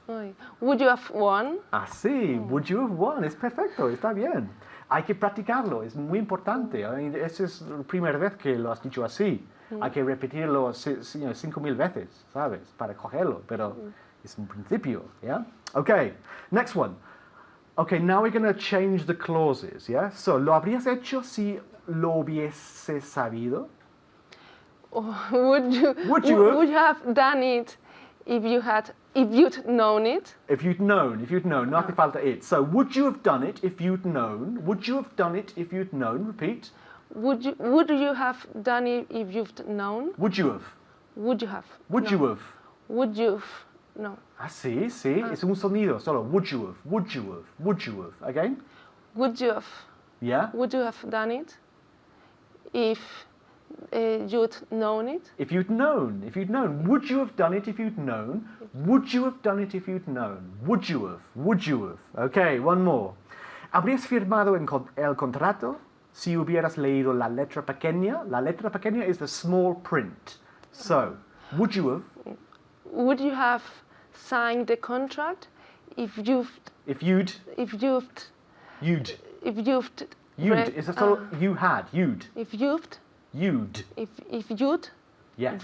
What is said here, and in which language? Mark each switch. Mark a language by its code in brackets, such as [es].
[en] Ay. Would you have won? [es] Así, [en] would you have won? [es] Es perfecto, está bien. Hay que practicarlo, es muy importante. Esa es la primera vez que lo has dicho así. Hay que repetirlo 5,000 veces, ¿sabes? Para cogerlo, pero es un principio, ¿ya? [en] Okay, next one. Okay, now we're going to change the clauses, yeah? [es] So, ¿lo habrías hecho si lo hubiese sabido? [en] Would you have? Would you have done it if you'd known it? If you'd known, [es] no hace falta [en] it. So, would you have done it if you'd known? Would you have done it if you'd known? Repeat. Would you have done it if you'd known? Would you have? Would you have? Would No. you have? Would you've? No. [es] Ah, sí, es un sonido, solo. [en] Would you have? Would you have? Would you have? Again? Would you have? Yeah? Would you have done it if you'd known it? If you'd known. Would you have done it if you'd known? Would you have done it if you'd known? Would you have? Would you have? Okay, one more. [es] ¿Habrías firmado el contrato si hubieras leído la letra pequeña? La letra pequeña [en] is the small print. So, would you have? Would you have signed the contract if you'd You'd. Is that solo you had? You'd. if you'd Yes.